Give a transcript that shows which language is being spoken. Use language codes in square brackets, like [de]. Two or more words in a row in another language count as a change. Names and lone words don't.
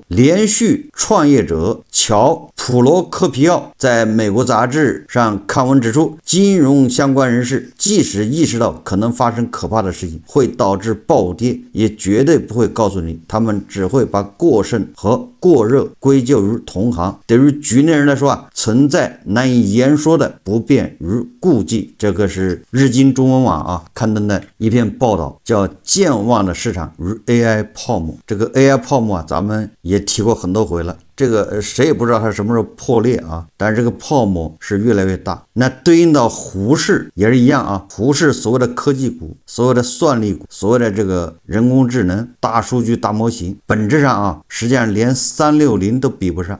[zh] 連續創業者喬·普羅科皮奧在美國雜誌上刊文指出，金融相關人士即使意識到可能發生可怕的事情，會導致暴跌，也絕对不會告訴你，他們只會把過剩和過熱歸咎於同行。對於局內人來說存在難以言說的不便與顧忌。這個是日經中文網刊登的一篇報道，叫《健忘的市場與 AI 泡沫》。这个 AI 泡沫咱們也提過很多回了。這個誰也不知道它什麼時候破裂但是這個泡沫是越來越大。那對應到胡適也是一樣胡適所謂的科技股，所謂的算力股，所謂的這個人工智能、大數據、大模型，本質上實際上連360都比不上。